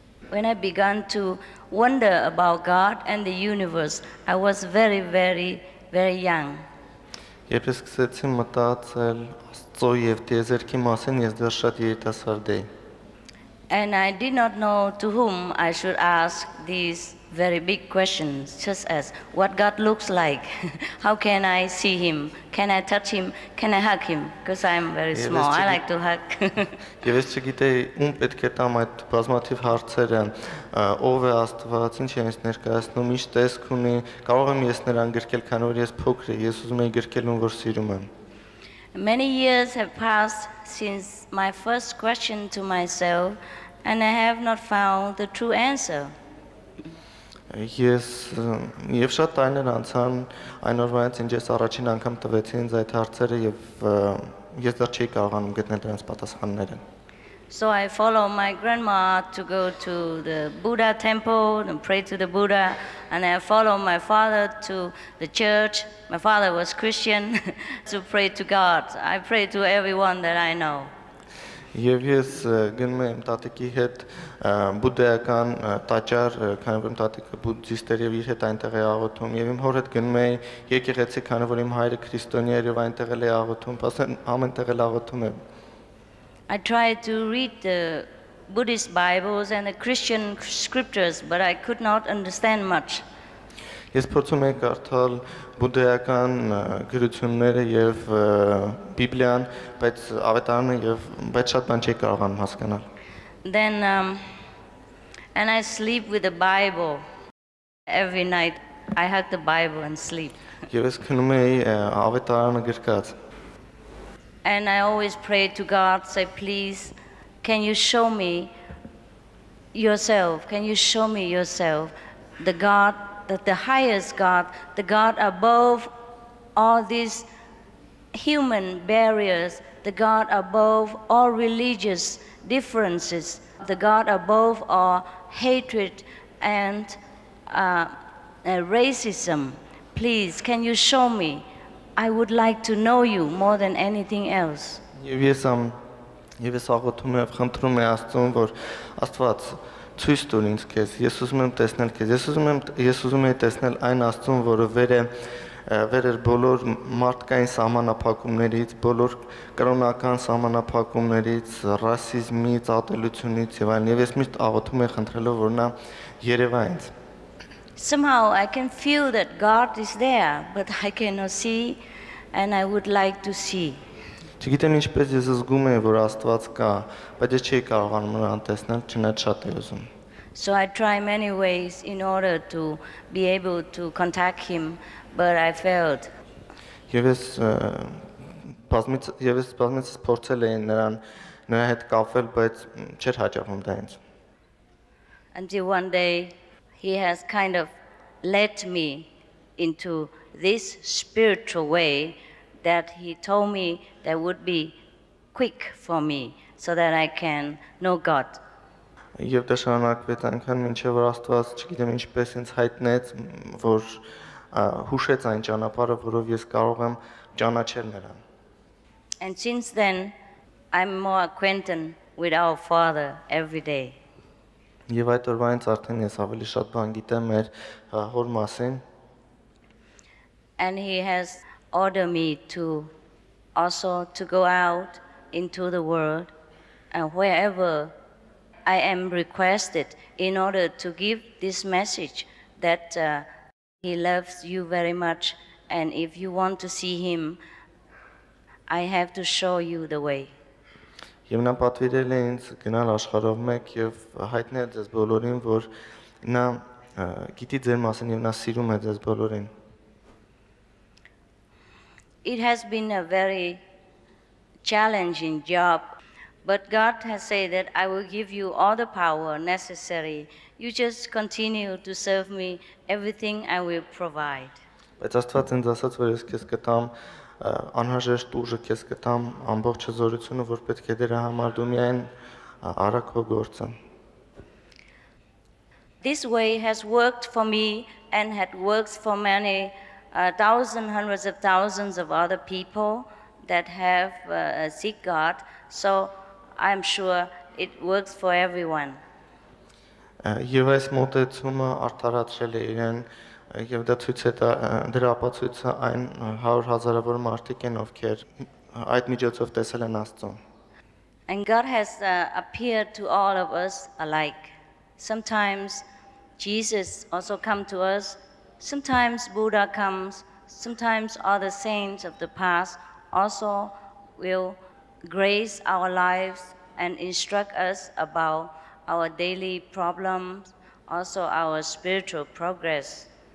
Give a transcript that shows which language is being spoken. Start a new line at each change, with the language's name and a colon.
English: When I began to wonder about God and the universe, I was very young.
Armenian: Երբ ես սկսեցի մտածել Աստծո եւ տիեզերքի մասին, ես դեռ շատ երիտասարդ էի։
English: And I did not know to whom I should ask these very big questions, such as what God looks like, how can I see Him, can I touch Him, can I hug Him, because I'm very small, I like to hug.
Armenian: Եվ ես չգիտեի ում պետք է տամ այդ բազմաթիվ հարցերը, ով է Աստված, ինչ է ինձ ներկայացնում, ինչ տեսք ունի, կարող եմ ես նրան գրկել, քանի որ ես փոքր եմ, ես ուզում եի գրկել ում որ սիրում եմ։
English: Many years have passed since my first question to myself, and I have not found the true answer.
Armenian: Ես եւ շատ տարիներ անցան այն օրվանից ինչ ես առաջին անգամ տվեցի ինձ այդ հարցերը եւ ես դեռ չէի կարողանում գտնել դրանց պատասխանները։
English: So I follow my grandma to go to the Buddha temple and pray to the Buddha, and I follow my father to the church. My father was Christian, to pray to God. I pray to everyone that I know.
Armenian: Եվ ես գնում եմ տատիկի հետ բուդդայական տաճար, քանի որ իմ տատիկը բուդդիստեր եւ իր հետ այնտեղ է աղոթում, եւ իմ հոր հետ գնում էի եկեղեցի, քանի որ իմ հայրը քրիստոնյա էր եւ այնտեղ էլ է աղոթում, ասեն ամենտեղ էլ աղոթում եմ։
English: I try to read the Buddhist Bibles and the Christian scriptures, but I could not understand much.
Armenian: Ես փորձում եմ կարդալ բուդդայական գրությունները եւ Բիբլիան, բայց ավետարանը եւ բայց շատ բան չի կարողանում հասկանալ։
English: Then, and I sleep with the Bible every night. I hug the Bible and sleep.
Armenian: Եվ ես քնում էի ավետարանը գրկած։
English: And I always pray to God, say, please, can you show me yourself? Can you show me yourself? The God, the highest God, the God above all these human barriers, the God above all religious differences, the God above all hatred and racism. Please, can you show me? I would like to know you more than anything else.
Armenian: Եվ ես աղոթում եմ, խնդրում եմ Աստծուն, որ Աստված ցույց տուր ինձ քեզ։ Ես ուզում եմ տեսնել քեզ։ Ես ուզում եմ տեսնել այն Աստծուն, որը վեր էր բոլոր մարդկային սահմանափակումներից, բոլոր կրոնական սահմանափակումներից, ռասիզմից, ատելությունից եւ այլն։ Եվ ես միշտ աղոթում եմ, խնդրելով, որ նա երևա ինձ։
English: Somehow I can feel that God is there, but I cannot see, and I would like to see.
Armenian: Չգիտեմ ինչպես ես զգում եմ, որ Աստված կա, բայց ես չի կարողանում նրան տեսնել, չնայած շատ եմ ուզում։
English: So I try many ways in order to be able to contact him, but I failed.
Armenian: Եվ ես բազմից փորձել եմ նրա հետ կապվել, բայց չէր հաջողվում դա ինձ։
English: Until one day he has kind of led me into this spiritual way that he told me that would be quick for me so that I can know God.
Armenian: Եվ դա շարունակվեց այնքան մինչև որ Աստված, չգիտեմ ինչպես ինձ հայտնեց, որ հուշեց այն ճանապարհը, որով ես կարող եմ ճանաչել նրան։
English: And since then I'm more acquainted with our Father every day.
Armenian: Եվ այդ օրվանից արդեն ես ավելի շատ բան գիտեմ մեր հոր մասին։
English: And he has ordered me to also to go out into the world and wherever I am requested in order to give this message that he loves you very much, and if you want to see him, I have to show you the way.
Armenian: Եվ նա պատվիրել է ինձ գնալ աշխարհով մեկ եւ հայտնել ձեզ բոլորին, որ նա գիտի ձեր մասին եւ նա սիրում է ձեզ բոլորին։
English: It has been a very challenging job, but God has said that I will give you all the power necessary. You just continue to serve me, everything I will provide.
Armenian: Բայց Աստված ինձ ասաց, որ ես քեզ կտամ անհրաժեշտ ուժը, քեզ կտամ ամբողջ զորությունը, որ պետք է դրա համար դու միայն արա քո գործը։
English: This way has worked for me and had worked for many thousands, hundreds of thousands of other people that have seek God. So I'm sure it works for everyone.
Armenian: Եվ այս մոտեցումը արդարացրել է իրեն եւ դա ցույց է դրա ապացույցը այն 100,000-ավոր մարդիկ են, ովքեր այդ միջոցով տեսել են Աստծուն։
English: And God has appeared to all of us alike. Sometimes Jesus also come to us. Sometimes Buddha comes. Sometimes other saints of the past also will grace our lives and instruct us about our daily problems, also our spiritual progress.